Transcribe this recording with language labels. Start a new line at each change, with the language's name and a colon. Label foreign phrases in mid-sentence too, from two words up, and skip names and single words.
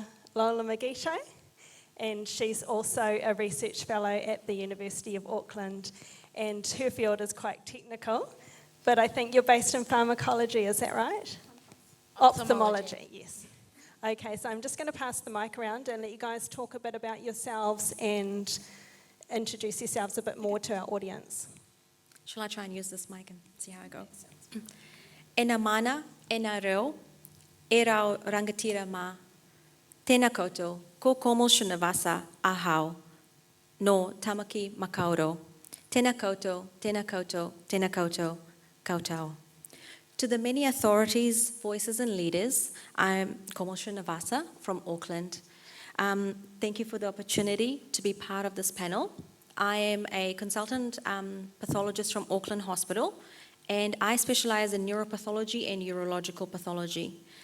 English: Lola Mugisho, and she's also a research fellow at the University of Auckland, and her field is quite technical, but I think you're based in pharmacology, is that right? Ophthalmology, yes. Okay, so I'm just going to pass the mic around and let you guys talk a bit about yourselves and introduce yourselves a bit more to our audience. Shall I try and use this mic and see how I go?
Māori: Ena mana, ena reo, e rau rangatira ma, tēnā koutou, ko Komo Srinivasa ahau, no tamaki makauro. Tēnā koutou, tēnā koutou, tēnā koutou, koutou.
English: To the many authorities, voices and leaders, I'm Komo Srinivasa from Auckland. Thank you for the opportunity to be part of this panel. I am a consultant pathologist from Auckland Hospital, and I specialize in neuropathology and urological pathology.